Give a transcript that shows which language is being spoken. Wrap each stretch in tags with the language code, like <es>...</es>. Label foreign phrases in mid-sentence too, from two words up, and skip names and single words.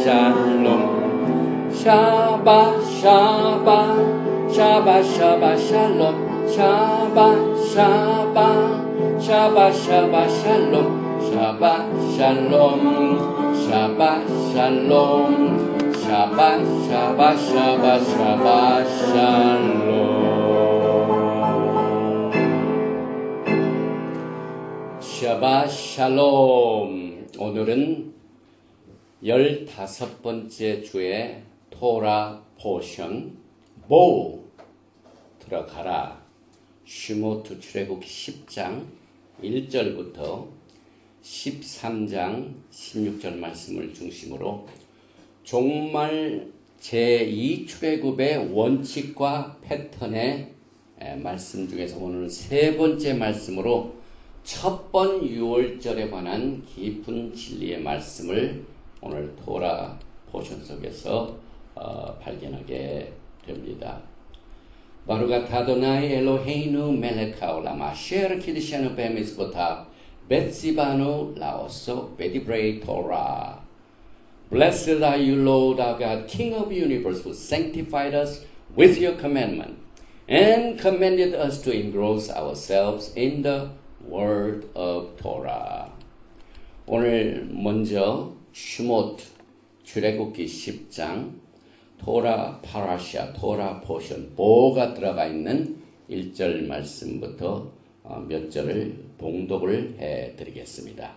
<he>שלום שבת שבת שבת שבת שלום שבת שבת שבת שבת שלום שבת שלום שבת שלום שבת שבת שבת שבת שלום שבת שלום.</he> <ko>오늘은 15번째 주의</ko> <en>Torah portion</en> <ko>보 들어가라. 슈모트 출애굽기 10장 1절부터 13장 16절 말씀을 중심으로 종말 제2 출애굽의 원칙과 패턴의 말씀 중에서 오늘은 세 번째 말씀으로 첫 번 6월절에 관한 깊은 진리의 말씀을 오늘</ko> <en>Torah portion</en> <ko>속에서 발견하게 됩니다.</ko> <he>ברוך אדוני אלוהינו מלך העולם אשר קדשנו במצוותיו וציוונו לעסוק בדברי תורה.</he> <en>Blessed are you, Lord our God, King of the universe, who sanctified us with your commandment and commanded us to engross ourselves in the word of Torah.</en> <ko>오늘 먼저 슈모트 출애굽기 10장</ko> <he>תורה פרשה</he> <en>Torah portion</en> <ko>보가 들어가 있는 1절 말씀부터 몇 절을 봉독을 해드리겠습니다.</ko>